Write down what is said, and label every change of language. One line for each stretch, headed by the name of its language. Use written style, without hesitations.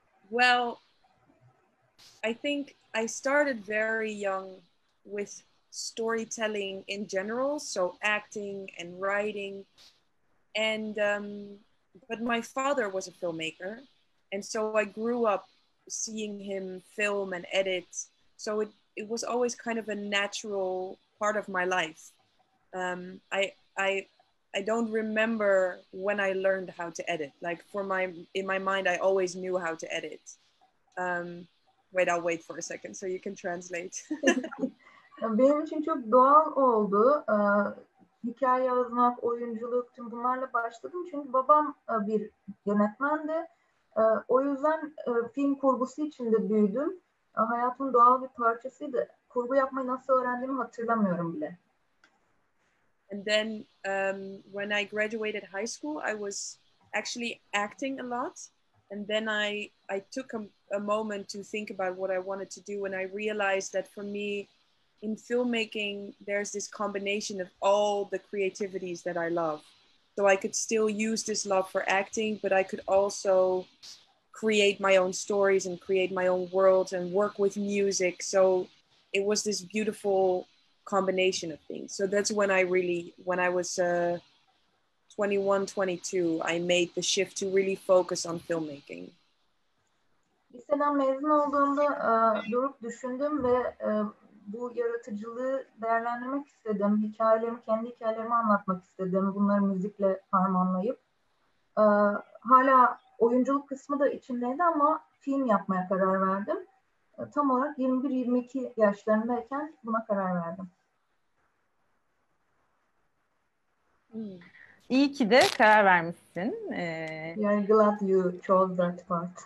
English: Well, I think I started very young with storytelling in general, so acting and writing, and but my father was a filmmaker, and so I grew up seeing him film and edit, so it was always kind of a natural part of my life. I don't remember when I learned how to edit. Like in my mind, I always knew how to edit. Wait, I'll wait for a second so you can translate.
Turkish: Benim için çok doğal oldu. Hikaye yazmak, oyunculuk, tüm bunlarla başladım. Çünkü babam bir yönetmendi. O yüzden film kurgusu içinde büyüdüm. Hayatımın doğal bir parçasıydı. Kurgu yapmayı nasıl öğrendiğimi hatırlamıyorum bile.
English: And then when I graduated high school, I was actually acting a lot. And then I took a moment to think about what I wanted to do. And I realized that for me, in filmmaking, there's this combination of all the creativities that I love. So I could still use this love for acting, but I could also create my own stories and create my own worlds and work with music. So it was this beautiful combination of things. So that's when I was 21, 22, I made the shift to really focus on filmmaking.
Turkish: Liseden mezun olduğumda durup düşündüm ve bu yaratıcılığı değerlendirmek istedim. Kendi hikayelerimi anlatmak istedim. Bunları müzikle harmanlayıp. Hala oyunculuk kısmı da içindeydi ama film yapmaya karar verdim. Tam olarak 21-22 yaşlarındayken buna karar verdim. İyi ki de karar vermişsin.
English: We are glad you chose that part.